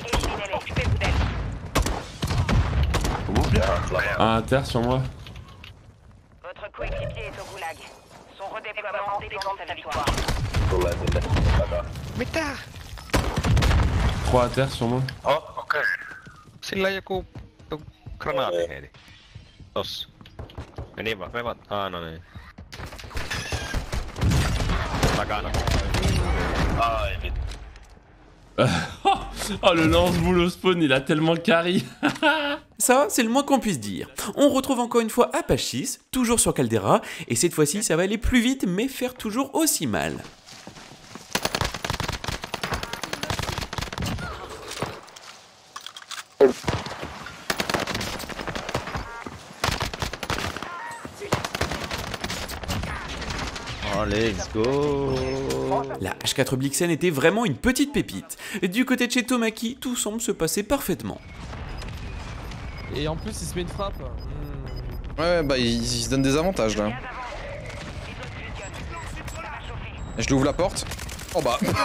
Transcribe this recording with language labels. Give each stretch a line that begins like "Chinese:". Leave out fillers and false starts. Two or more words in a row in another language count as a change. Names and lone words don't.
French: Éliminez-les. Occupez-vous d'elle. Comment? Un inter sur moi. Votre coéquipier est au goulag. Son redéploiement dépend de sa victoire.
Finnish: Mitä?
French: 3 inter sur moi.
Finnish: Oh, okei. Sillä joku granaatti heili. Tossa. Meni vaan, no niin. Takana. Ai vittu.
French: Oh, le lance-boule au spawn, il a tellement carry. Ça, c'est le moins qu'on puisse dire. On retrouve encore une fois Apache 6, toujours sur Caldera, et cette fois-ci ça va aller plus vite mais faire toujours aussi mal.
English: Oh, let's go.
French: La H4 Blixen était vraiment une petite pépite. Du côté de chez Tomaki, tout semble se passer parfaitement. Et en plus, il se met une frappe. Ouais, bah il se donne des avantages là. Je lui ouvre la porte. Oh bah.